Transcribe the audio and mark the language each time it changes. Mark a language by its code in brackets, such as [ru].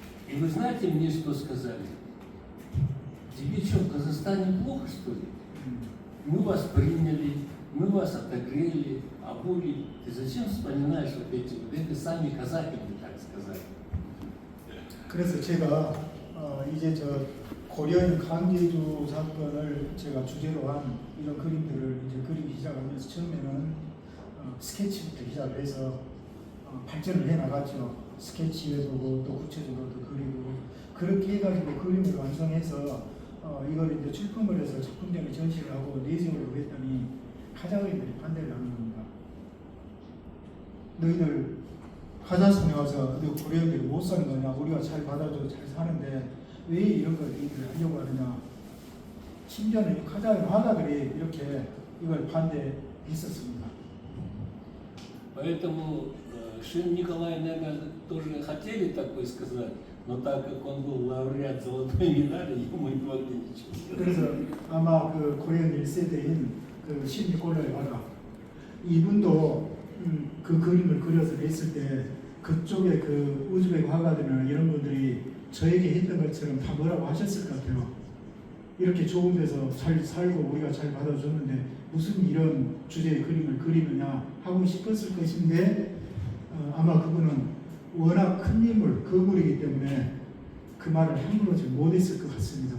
[ru] И вы знаете мне, что сказали? Тебе что, в Казахстане плохо, что ли? Мы вас приняли, мы вас отогрели, обули. Ты зачем вспоминаешь вот эти, это сами казахи мне так сказали. [ko] 그래서 제가 이제 저 고려인 강제조 사건을 제가 주제로 한 이런 그림들을 이제 그리기 시작하면서 처음에는 스케치부터 시작을 해서 발전을 해 나갔죠. 스케치해보고 또 구체적으로도 그리고 그렇게 해가지고 그림을 완성해서 이걸 이제 출품을 해서 작품전에 전시를 하고 내지으로 했더니 카자흐인들이 반대를 하는 겁니다. 너희들 카자흐스탄에 와서 너 고려인들이 못 사는 거냐? 우리가 잘 받아줘 잘 사는데 왜 이런 걸 너희들 하려고 하느냐? 심지어는 카자흐 화가들이 이렇게 이걸 반대했었습니다. [ru] Поэтому Шин Николай, наверное, тоже хотели такое сказать, но так как он был лауреат золотой медали, ему не могли ничего. [ko] 그래서 아마 그 고려인 1세대인 그 신니콜라이 화가 이분도 그 그림을 그려서 냈을 때 그쪽에 그 우즈벡 화가들이나 이런 분들이 저에게 했던 것처럼 다 뭐라고 하셨을 것 같아요. 이렇게 좋은 데서 잘 살고 우리가 잘 받아줬는데 무슨 이런 주제의 그림을 그리느냐 하고 싶었을 것인데 아마 그분은 워낙 큰 인물, 거물이기 때문에 그 말을 함부로 못했을 것 같습니다.